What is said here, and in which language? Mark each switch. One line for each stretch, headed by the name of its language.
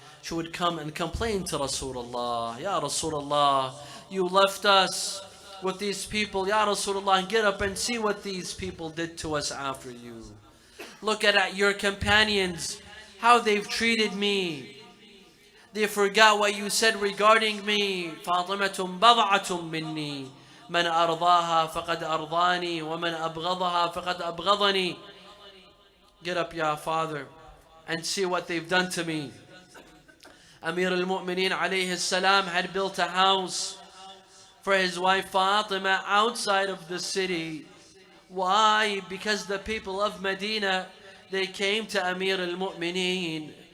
English: She would come and complain to Rasulullah. Ya Rasulullah, you left us with these people. Ya Rasulullah, get up and see what these people did to us after you. Look at your companions, how they've treated me. They forgot what you said regarding me.
Arabic: فاطمة بضعة مني من أرضاها فقد أرضاني ومن أبغضها فقد أبغضني.
English: Get up, Ya Father, and see what they've done to me. Amir al-Mu'mineen alayhi salam had built a house for his wife Fatima outside of the city. Why? Because the people of Medina, they came to Amir al-Mu'mineen.